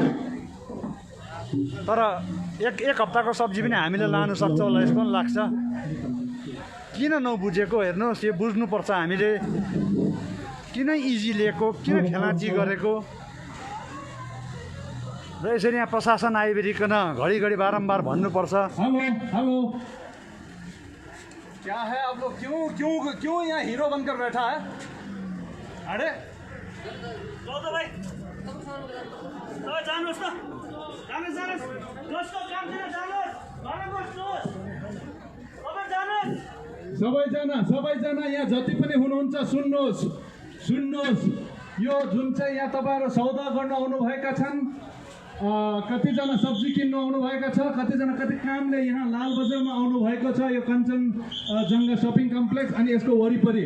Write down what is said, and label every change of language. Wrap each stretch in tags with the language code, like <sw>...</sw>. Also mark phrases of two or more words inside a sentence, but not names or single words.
<ne>तर एक हप्ताको सब्जी पनि हामीले लानु सक्छ होला यस्तो पनि लाग्छ। किन नबुझेको हेर्नुहोस्, यो बुझ्नुपर्छ हामीले। किन इजी लिएको, किन खेलाची गरेको र यसरी यहाँ प्रशासन आइबेरिकन घरिघरि बारम्बार भन्नुपर्छ।</ne> <hi>हेलो क्या है आप लोग, क्यों क्यों क्यों यहाँ हीरो बनकर बैठा है? अरे</hi> <ne>भाइ जानुहोस् न, जानुहोस् जसको काम छैन जानुहोस्, घरमा बस्नुहोस्, तपाईँ जानुहोस्। सबैजना यहाँ जति पनि हुनुहुन्छ सुन्नुहोस्, यो जुन चाहिँ यहाँ तपाईँहरू सौदा गर्न आउनुभएका छन्, कतिजना सब्जी किन्नु आउनुभएका छ, कतिजना कति कामले यहाँ लाल बजारमा आउनुभएको छ, यो कञ्चनजङ्घा सपिङ कम्प्लेक्स अनि यसको वरिपरि।</ne>